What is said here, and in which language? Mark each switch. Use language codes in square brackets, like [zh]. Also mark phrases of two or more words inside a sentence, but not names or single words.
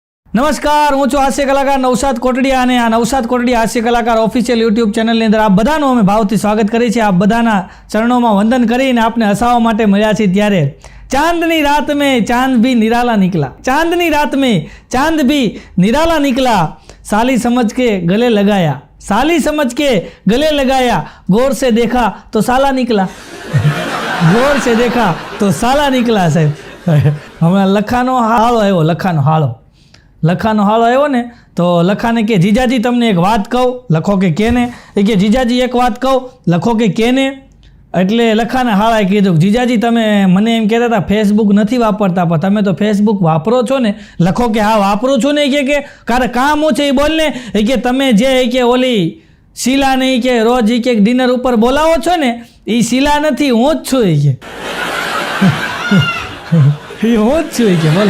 [gu] નમસ્કાર, હું છું હાસ્ય કલાકાર નવસાદ કોટડિયા અને આ નવસાદ કોટડિયા હાસ્ય કલાકાર ઓફિશિયલ યુટ્યુબ ચેનલની અંદર આપ બધાનું અમે ભાવથી સ્વાગત કરીએ છીએ। આપ બધાના ચરણોમાં વંદન કરીને આપને હસાવવા માટે મળ્યા છીએ। [hi] ત્યારે चांदनी रात में चांद भी निराला निकला, चांदनी रात में चांद भी निराला निकला, साली समझ के गले लगाया, साली समझ के गले लगाया, गौर से देखा तो साला निकला, गौर से देखा तो साला निकला। [gu] સાહેબ હમેં લખાનો હાળો આવ્યો, લખાનો હાળો આવ્યો ને તો લખાને કે જીજાજી તમને એક બાત કહું, લખો કે કેને, કે જીજાજી એક બાત કહું, લખો કે કેને। એટલે લખાને હાળાએ કીધું જીજાજી તમે મને એમ કહેતા હતા ફેસબુક નથી વાપરતા પણ તમે તો ફેસબુક વાપરો છો ને। લખો કે હા વાપરું છું ને કે કારે કામ છે એ બોલ ને કે તમે જે કે ઓલી શીલા ને કે રોજ કે ડિનર ઉપર બોલાવો છો ને એ શીલા નથી, હું જ છું કે એ હું જ છું કે બોલો।